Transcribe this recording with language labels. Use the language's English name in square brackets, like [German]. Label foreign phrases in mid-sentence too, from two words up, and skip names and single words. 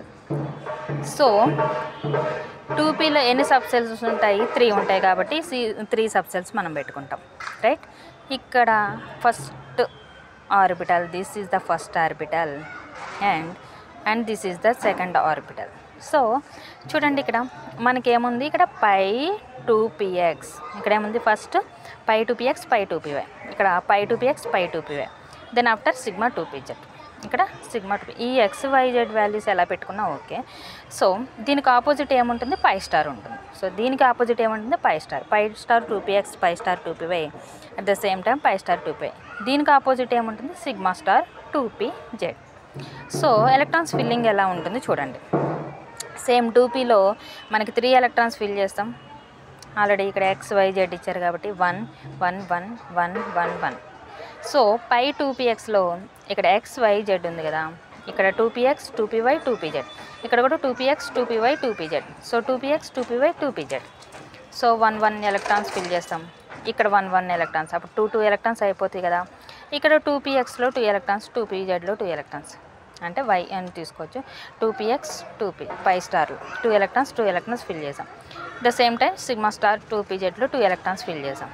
[Telugu] సో 2pలో ఎన్ని సబ్సెల్స్ ఉంటాయి, 3 ఉంటాయి కాబట్టి 3 సబ్సెల్స్ మనం పెట్టుకుంటాం, రైట్. [English] ఇక్కడ first orbital, this is the first orbital and this is the second orbital. [Telugu] సో చూడండి, ఇక్కడ మనకేముంది, ఇక్కడ π2px, ఇక్కడ ఏముంది ఫస్ట్ π2px π2py, ఇక్కడ π2px π2py, [English] then after [Telugu] σ2pz, ఇక్కడ σ2p. ఈ XYZ వాల్యూస్ ఎలా పెట్టుకున్నా ఓకే. సో దీనికి ఆపోజిట్ ఏముంటుంది, π* ఉంటుంది. సో దీనికి ఆపోజిట్ ఏముంటుంది, [English] π*. π*2px π*2py at the same time π*2py. [Telugu] దీనికి ఆపోజిట్ ఏముంటుంది, σ*2pz. సో [English] electrons filling [Telugu] ఎలా ఉంటుంది చూడండి. సేమ్ 2pలో మనకి 3 [English] electrons fill [Telugu] చేస్తాం. ఆల్రెడీ ఇక్కడ XYZ ఇచ్చారు కాబట్టి 1 1 1 1 1 1. సో π2pxలో ఇక్కడ XYZ ఉంది కదా, ఇక్కడ 2px 2py 2pz, ఇక్కడ కూడా 2px 2py 2pz. సో 2px 2py 2pz. సో 1 1 [English] electrons fill [Telugu] చేస్తాం. ఇక్కడ 1 1 ఎలక్ట్రాన్స్, అప్పుడు 2 2 ఎలక్ట్రాన్స్ అయిపోతాయి కదా. ఇక్కడ 2pxలో 2 ఎలక్ట్రాన్స్, 2pzలో 2 ఎలక్ట్రాన్స్. అంటే వై అని తీసుకోవచ్చు. 2px 2p పై స్టార్లు 2 [English] electrons fill [Telugu] చేసాం. [English] the same time sigma star [Telugu] 2pzలో 2 [English] electrons fill [Telugu] చేసాం.